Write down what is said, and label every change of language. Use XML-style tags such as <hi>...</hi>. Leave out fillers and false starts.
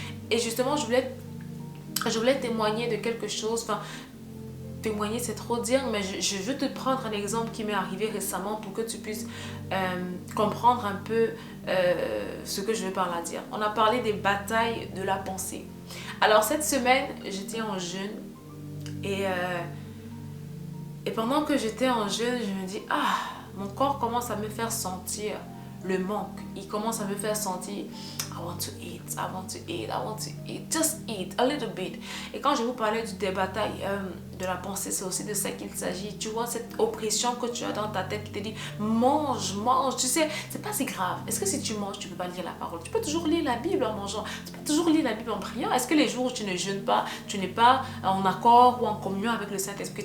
<fr>Et justement, je voulais témoigner de quelque chose, témoigner c'est trop dire, mais je veux te prendre un exemple qui m'est arrivé récemment pour que tu puisses comprendre un peu ce que je veux par là dire. On a parlé des batailles de la pensée. Alors cette semaine, j'étais en jeûne et pendant que j'étais en jeûne, je me dis, mon corps commence à me faire sentir le manque. Il commence à me faire sentir,</fr> <en>I want to eat, I want to eat, I want to eat. Just eat a little bit.</en> <fr>Et quand je vous parlais des batailles de la pensée, c'est aussi de ça qu'il s'agit. Tu vois, cette oppression que tu as dans ta tête qui te dit mange, mange. Tu sais, c'est pas si grave. Est-ce que si tu manges, tu peux pas lire la parole? Tu peux toujours lire la Bible en mangeant. Tu peux toujours lire la Bible en priant. Est-ce que les jours où tu ne jeûnes pas, tu n'es pas en accord ou en communion avec le Saint-Esprit?</fr>